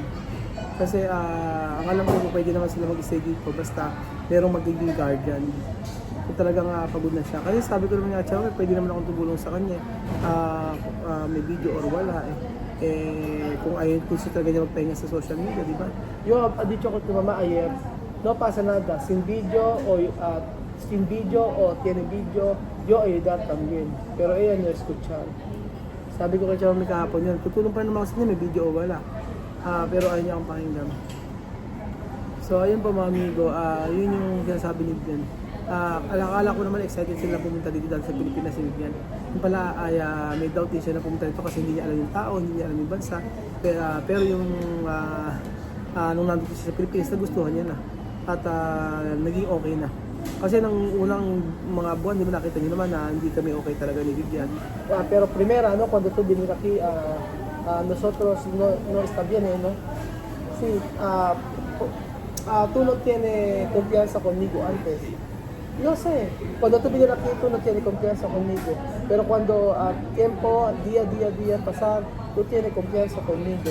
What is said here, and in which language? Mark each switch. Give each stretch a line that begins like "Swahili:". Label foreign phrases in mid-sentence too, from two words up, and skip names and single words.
Filipino: Kasi ang alam ko, pwede naman sila mag-stay dito basta merong magiging guardian. Kung talagang pagod na siya. Kasi sabi ko naman nga, tsaka pwede naman akong tumulong sa kanya. May video or wala kung ayaw kung siya talaga niya magpahinga sa social media, di ba?
Spanish: Yo ha dicho ko tu mamá ayer, no pasa nada, sin video o tiene video, yo ayudar también. Pero ella no escuchar.
Filipino: Sabi ko kay Chawami kahapon yun, tutulong pa naman kasi niya, may video o wala. Pero ayaw niya akong pakinggan. So ayun po mga amigo, yun yung sinasabi ni Vivian. Akala ko naman excited sila pumunta dito dahil sa Pilipinas si Vivian. Yung pala ay may doubt din siya na pumunta dito kasi hindi niya alam yung tao, hindi niya alam yung bansa. Pero yung nung nandito siya sa Pilipinas, nagustuhan niya na. At naging okay na. Kasi nang unang mga buwan, di ba nakita niyo naman na hindi kami okay talaga ni Vivian.
Spanish: Pero primera, cuando tú viniste aquí, nosotros no está bien, no? Sí, tú no tienes confianza conmigo antes. Yo sé, cuando tú vienes aquí tú no tienes confianza conmigo, pero cuando tiempo, día pasar, tú tienes confianza conmigo.